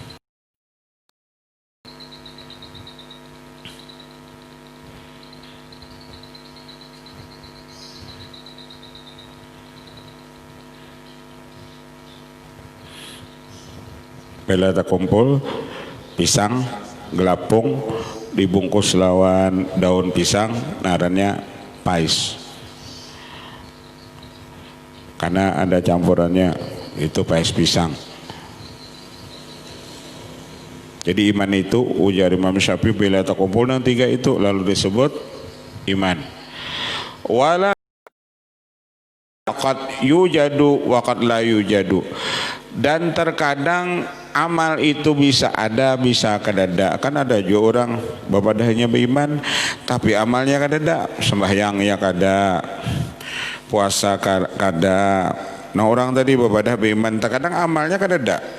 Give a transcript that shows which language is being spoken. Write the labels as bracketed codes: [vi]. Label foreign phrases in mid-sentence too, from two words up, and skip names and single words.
[bjn] Bila terkumpul pisang gelapung dibungkus lawan daun pisang, narannya pais. Karena ada campurannya, itu pais pisang. Jadi iman itu ujar Imam Syafi'i bila terkumpul yang tiga itu lalu disebut iman. [ar] ولا قد يوجد وقد لا يوجد. [bjn] Dan terkadang amal itu bisa ada, bisa kadada. Kan ada juga orang babadahnya beriman tapi amalnya kadada, sembahyangnya kada, puasa kada. Nah orang tadi babadah beriman terkadang amalnya kadada.